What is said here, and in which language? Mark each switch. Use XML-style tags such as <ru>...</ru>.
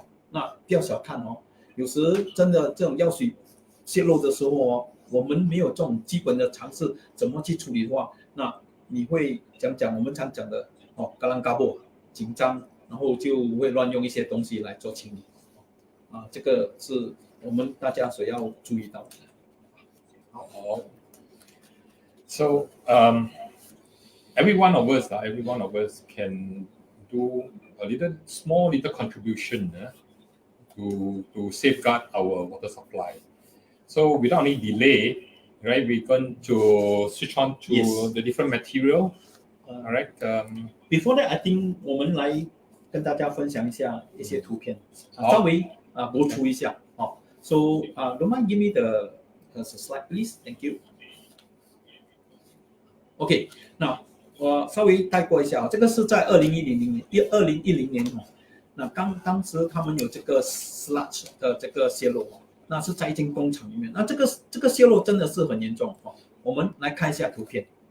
<zh>那不要小看有时真的这种药水泄漏的时候我们没有这种基本的常识怎么去处理的话，那你会讲我们常讲的嘎啷嘎啵紧张，然后就会乱用一些东西来做清理这个是我们大家所要注意到的。</zh> <en>好 So every one of us can do a small little contribution to safeguard our water supply. So without any delay, right, we're going to switch on to the different material. All right. Before that, I think</en> <zh>我们来跟大家分享一下一些图片，稍微播出一下。</zh> <en>So don't mind give me the slide, please. Thank you.</en> <zh>OK， 那我稍微带过一下这个是在2010年那当时他们有这个 sludge 的这个泄漏那是在一间工厂里面，那这个泄漏真的是很严重我们来看一下图片，</zh>